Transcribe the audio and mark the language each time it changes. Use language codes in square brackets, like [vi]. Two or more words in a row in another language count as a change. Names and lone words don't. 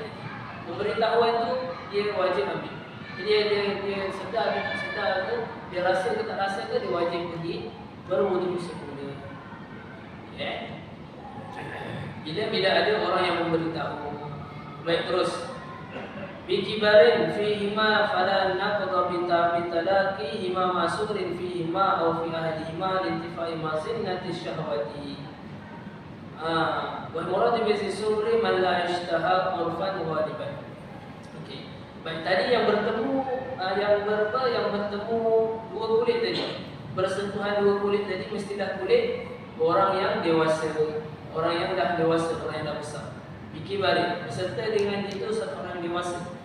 [ms] Pemberitahuan tu dia wajib ambil. Jadi dia sedar ke, dia rasa ke tak rasa ke, dia wajib pergi berwudu semula. Bila ada orang yang memberitahu. Baik, terus. [ar] بكبر فيهما فلا نقض بتلاقيهما مع صغر فيهما أو في أهلهما لانتفاء مظنة الشهوة. والمراد بالصغر من لا يشتهى عرفا غالبا. [ms] Okey. Baik, tadi yang bertemu dua kulit tadi. Bersentuhan dua kulit tadi mestilah kulit orang yang dewasa, orang yang dah dewasa, orang yang dah besar. Bikibarin beserta dengan itu satu orang dewasa.